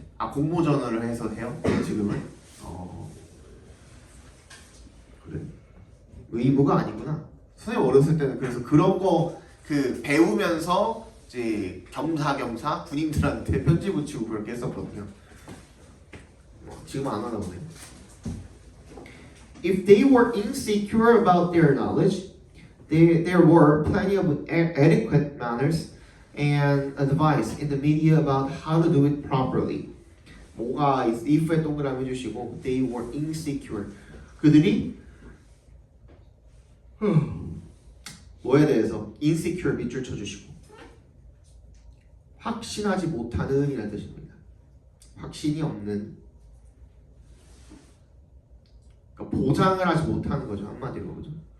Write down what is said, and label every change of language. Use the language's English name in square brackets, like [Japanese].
[Korean] 아 공모전을 해서 해요? 지금은? 그래. 의무가 아니구나. 선생님 어렸을 때는 그래서 그런 거 그 배우면서 이제 겸사겸사 군인들한테 편지 붙이고 그렇게 했었거든요. 지금 안 하나 보네. [English] If they were insecure about their knowledge, there were plenty of adequate manners and advice in the media about how to do it properly. [Korean] 뭐가 if에 동그라미 해주시고 [English] they were insecure. [Korean] 그들이 뭐에 대해서 insecure 밑줄 쳐주시고 확신하지 못하는 이라는 뜻입니다. 확신이 없는 그러니까 보장을 하지 못하는 거죠. 한마디로 그죠?